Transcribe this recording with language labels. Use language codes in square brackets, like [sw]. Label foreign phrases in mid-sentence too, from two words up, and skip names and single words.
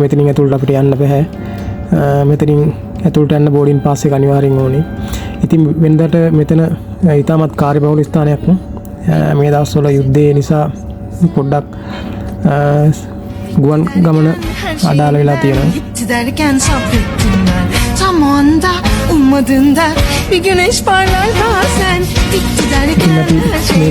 [si] මෙතනින් ඇතුළට අපිට යන්න බෑ. මෙතනින් ඇතුළට යන්න [en] boarding pass [si] එක අනිවාර්යෙන් ඕනේ. ඉතින් වෙනදාට මෙතන ඊටමත් කාර්යබහුල ස්ථානයක්. මේ දවස්වල යුද්ධය නිසා පොඩ්ඩක් ගුවන් ගමන අඩාල වෙලා තියෙනවා. [tr] Derken sabrettim ben tam o anda ummadığında bir güneş parlar bazen gitti derken her şey